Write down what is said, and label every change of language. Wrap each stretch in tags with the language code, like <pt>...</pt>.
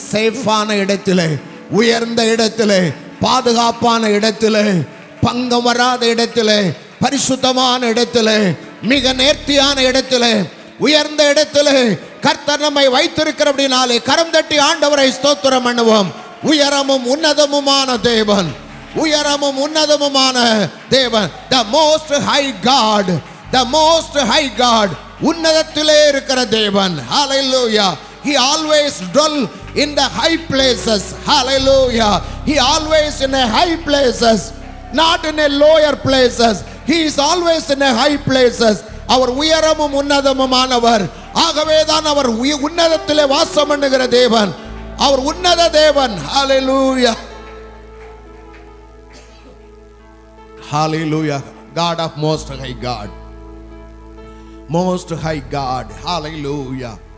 <ta>சேஃபான இடத்திலே, உயர்ந்த இடத்திலே, பாதுகாப்பான இடத்திலே, பங்கம் வராத இடத்திலே, பரிசுத்தமான இடத்திலே, மிக நேர்த்தியான இடத்திலே, உயர்ந்த இடத்திலே கர்த்தர் நம்மை வைத்திருக்கிறபடினாலே கரம் தட்டி ஆண்டவரை ஸ்தோத்திரம் பண்ணுவோம். உயரமும் உன்னதமுமான தேவன், உயரமும் உன்னதமுமான தேவன்,</ta> <en>the most high God,</en> <ta>the most high God, உன்னதத்திலே இருக்கிற தேவன்.</ta> <en>Hallelujah. He always dwell in the high places. Hallelujah. He always in the high places. not in a lower places. He is always in a high places.</en> <ta>அவர் உயரமும் உன்னதமுமானவர். ஆகவேதான் அவர் உன்னதத்திலே வாசம் பண்ணுகிற தேவன். அவர் உன்னத தேவன். ஹalleluya.</ta> <en>Hallelujah. God of most high God. Most high God. Hallelujah.</en>